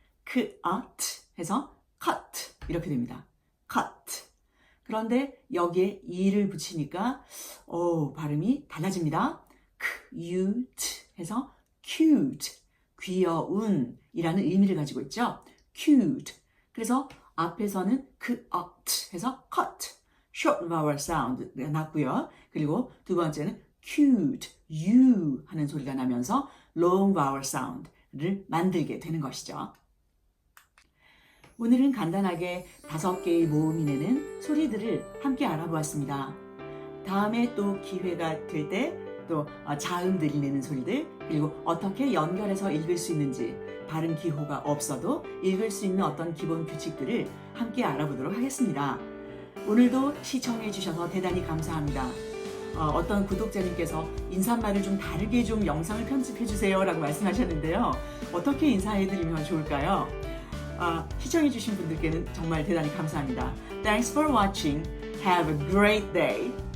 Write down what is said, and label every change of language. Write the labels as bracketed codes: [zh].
[ko] cut 해서 cut 이렇게 됩니다. [en] cut. [ko] 그런데 여기에 e를 붙이니까 발음이 달라집니다. cute 해서 cute, 귀여운 이라는 의미를 가지고 있죠. [en] cute. [ko] 그래서 앞에서는 cut 해서 cut, short vowel sound 났고요. 그리고 두 번째는 cute, u 하는 소리가 나면서 long vowel sound를 만들게 되는 것이죠. 오늘은 간단하게 5개의 모음이 내는 소리들을 함께 알아보았습니다. 다음에 또 기회가 될 때 또 자음들이 내는 소리들, 그리고 어떻게 연결해서 읽을 수 있는지, 발음 기호가 없어도 읽을 수 있는 어떤 기본 규칙들을 함께 알아보도록 하겠습니다. 오늘도 시청해 주셔서 대단히 감사합니다. 어떤 구독자님께서 인사말을 좀 다르게 좀 영상을 편집해 주세요 라고 말씀하셨는데요. 어떻게 인사해 드리면 좋을까요? 시청해 주신 분들께는 정말 대단히 감사합니다. [en] Thanks for watching. Have a great day.